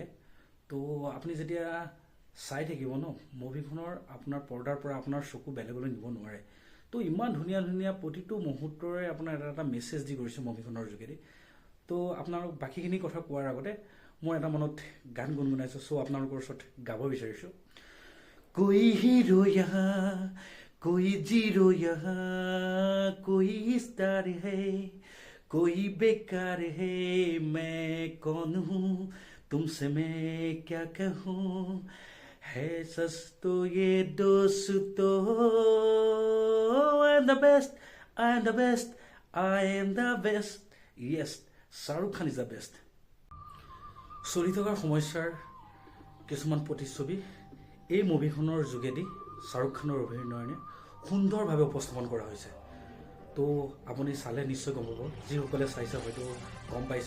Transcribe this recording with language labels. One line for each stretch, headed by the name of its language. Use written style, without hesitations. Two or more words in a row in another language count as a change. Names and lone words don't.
Assamese: তো আপুনি যেতিয়া চাই থাকিব ন, মুভিখনৰ আপোনাৰ পৰ্দাৰ পৰা আপোনাৰ চকু বেলেগলৈ নিব নোৱাৰে। তো ইমান ধুনীয়া ধুনীয়া প্ৰতিটো মুহূৰ্তৰে আপোনাৰ এটা এটা মেছেজ দি কৰিছে মুভিখনৰ যোগেদি। তো আপোনালোক বাকীখিনি কথা কোৱাৰ আগতে মই এটা মনত গান গুণগুণাইছোঁ, চ' আপোনালোকৰ ওচৰত গাব বিচাৰিছোঁ।
Hindi: कोई हीरो यहाँ कोई जीरो यहाँ कोई स्टार है कोई बेकार है मैं कौन हूँ तुमसे मैं क्या कहूँ है सच तो ये दोस्तों
English: I am the best I am the best I am the best yes
Hindi: শাহৰুখ খান
English: is the best.
Assamese: চলি থকাৰ সমস্যাৰ কিছুমান প্ৰতিচ্ছবি এই মুভিখনৰ যোগেদি শাহৰুখ খানৰ অভিনয়েৰে সুন্দৰভাৱে উপস্থাপন কৰা হৈছে। তো আপুনি চালে নিশ্চয় গম পাব, যিসকলে চাইছে হয়তো গম পাইছে।